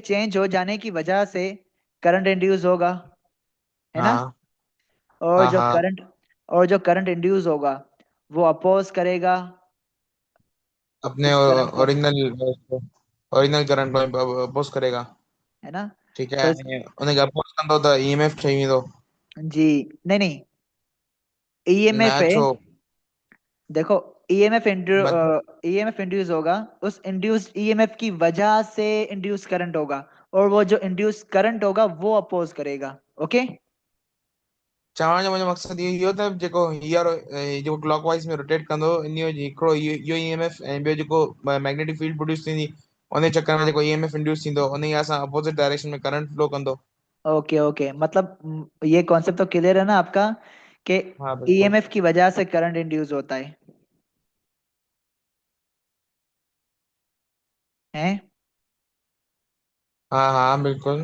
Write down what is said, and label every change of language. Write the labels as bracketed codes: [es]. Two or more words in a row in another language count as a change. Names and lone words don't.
[ur] کے چینج ہو جانے کی وجہ سے کرنٹ انڈیوس ہوگا، ہے نا? ہاں اور ہاں جو ہاں. کرنٹ اور جو کرنٹ انڈیوس ہوگا وہ اپوز کرے گا اپنے اس کرنٹ کو, اوریجنل اوریجنل کرنٹ اپوز کرے گا. ہے نا. ٹھیک تو [sd] है। उनके अपोज कंदो त ईएमएफ चाहिए तो। [ur] جی، نہیں نہیں، ای ایم ایف نہ ہے. [sd] छो। [ur] دیکھو، ای ایم ایف مطلب. ای ایم ایف انڈیوس ہوگا، اس انڈیوسڈ ای ایم ایف کی وجہ سے انڈیوس کرنٹ ہوگا، اور وہ جو انڈیوس کرنٹ ہوگا وہ اپوز کرے گا. اوکے. [sd] चवण जो मुंहिंजो मक़सदु इहो त जेको हीअर जेको क्लॉकवाइज में रोटेट कंदो इन जो हिकिड़ो इहो ईएमएफ ऐं ॿियो जेको [en] magnetic field [sd] प्रोड्यूस थींदी उन चक्कर में जेको ईएमएफ इंड्यूस थींदो उन खे असां [en] opposite direction [sd] में करंट फ्लो कंदो। [ur] اوکے اوکے، مطلب یہ کانسیپٹ تو کلیئر ہے نا آپ کا، کہ ہاں بالکل. ای ایم ایف کی وجہ سے کرنٹ انڈیوس ہوتا ہے. ہاں ہاں بالکل.